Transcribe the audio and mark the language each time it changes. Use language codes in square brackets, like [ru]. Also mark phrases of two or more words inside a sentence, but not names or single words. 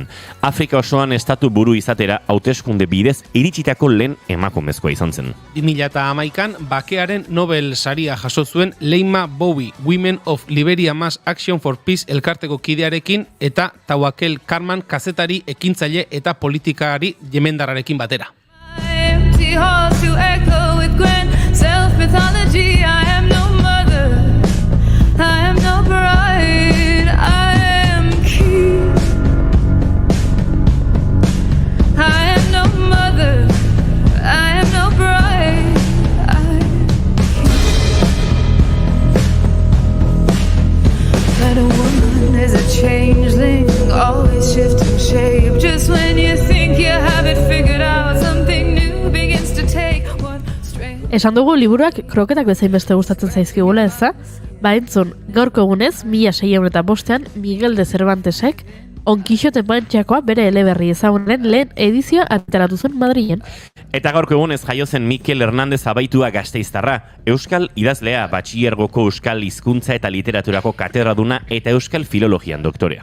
[eu] Afrika osoan estatu buru izatera hauteskunde bidez iritsitako lehen emakumezkoa izan zen. 2011an bakearen Nobel saria jaso zuen Leima Bowie, [en] Women of Liberia Mass Action for Peace [eu] elkarteko kidearekin eta Tawakel Karman kazetari, ekintzaile eta politikari jemendarrarekin batera. [en] Self-mythology, I am no mother, I am no bride, I am king. I am no mother, I am no bride, I am king. That a woman is a changeling, always shifting shape. Just when you think you have it figured out, something new begins to take one. [eu] Esan dugu liburuak kroketak bezain beste gustatzen zaizkigula, ez da? Entzun, gaurko egunez, 1605an Miguel de Cervantesek On Quixote mantxakoa bere eleberri ezagunen lehen edizioa ateratu zen Madrilen. Eta gaurko egunez jaio zen Mikel Hernández Abaitua Gasteiztarra, euskal idazlea, batxilergoko euskal hizkuntza eta literaturako katedraduna eta euskal filologian doktorea.